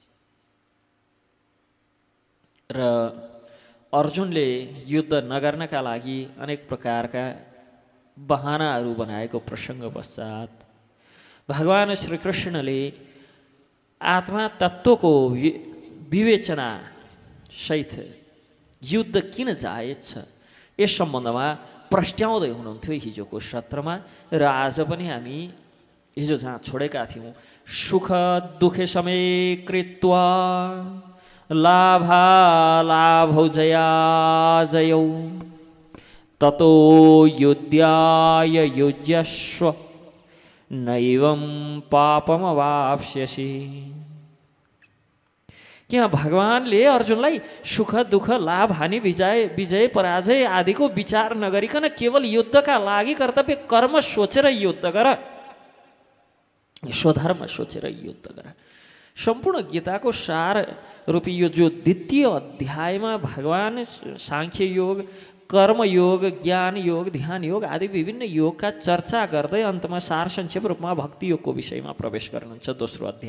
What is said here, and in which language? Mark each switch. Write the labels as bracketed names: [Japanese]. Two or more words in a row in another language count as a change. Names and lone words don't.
[Nepali] र अर्जुनले युद्ध नगर्नका लागि अनेक प्रकारका बहानाहरू बनाएको प्रसङ्ग पश्चात भगवान श्री कृष्णले आत्मा तत्त्वको विवेचना सहित युद्ध किन जायज छ यस सम्बन्धमा प्रस्ट्याउँदै हुनुहुन्थ्यो हिजोको सत्रमा। र आज पनि हामी हिजो जहाँ छोडेका थियौँ, [Sanskrit] सुख दुखे समय कृत्वा लाभालाभौ जया जयौ ततो युद्धाय युज्यस्व नैवं पापमवाप्स्यसि। [Nepali] यहाँ भगवानले अर्जुनलाई सुख दुःख लाभ हानि विजय पराजय आदिको विचार नगरिकन केवल युद्धका लागि कर्तव्य कर्म सोचेर युद्ध गर, स्वधर्म सोचेर युद्ध गर। सम्पूर्ण गीताको सार रूपी यो जो द्वितीय अध्यायमा भगवान सांख्य योग, कर्मयोग, ज्ञान योग, ध्यान योग आदि विभिन्न योगका चर्चा गर्दै अन्तमा सार संक्षेप रूपमा भक्ति योगको विषयमा प्रवेश गर्नुहुन्छ।